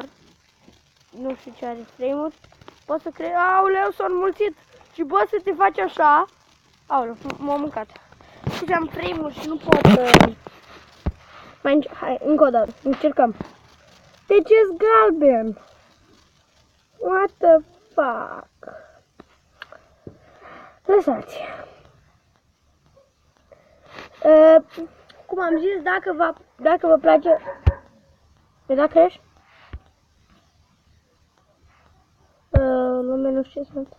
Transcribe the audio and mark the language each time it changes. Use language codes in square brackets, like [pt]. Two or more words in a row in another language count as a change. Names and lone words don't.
[ro] Nu știu ce are frame-uri. Poți să crești... Aoleu, s-a înmulțit! Și poți să te faci așa. Aoleu, m-a mâncat. Și am frame-uri și nu pot... Hai, încă o dată, încercăm. De ce-s galben? [en] What the fuck? [ro] Lăsați. Cum am zis, dacă vă place... Dacă ești? Nu știu ce sunt.